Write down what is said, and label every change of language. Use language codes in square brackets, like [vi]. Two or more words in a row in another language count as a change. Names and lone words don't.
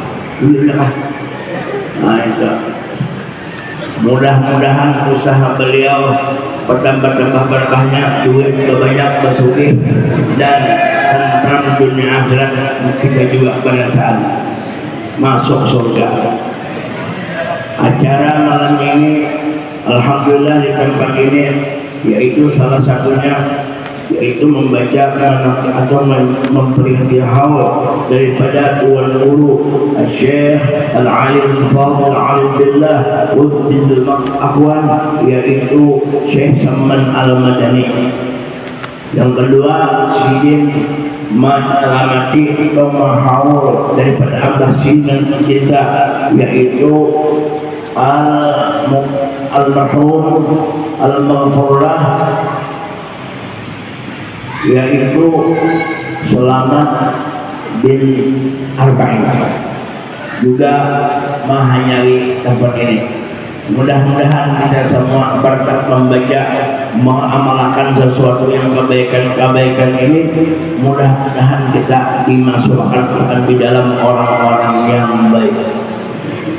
[id] Nah itu, mudah-mudahan usaha beliau bertambah berkahnya, duit banyak, bersugih dan tentram dunia akhirat, kita juga berataan masuk surga. Acara malam ini alhamdulillah di tempat ini, yaitu salah satunya yaitu membaca atau memperingati haul daripada Tuan Guru Syekh Al-Alim Al-Fadhil Alim Billah Qudbil Akhwan, yaitu Syekh Saman Al-Madani. Yang kedua, Sidin Malamati atau Mahaul daripada Abah Sinan Cinta, yaitu Al-Marhum Al-Maghfurlah, yaitu Selamat bin Arba'in, juga menghanyari tempat ini. Mudah-mudahan kita semua berkat membaca, mengamalkan sesuatu yang kebaikan-kebaikan ini, mudah-mudahan kita dimasukkan di dalam orang-orang yang baik.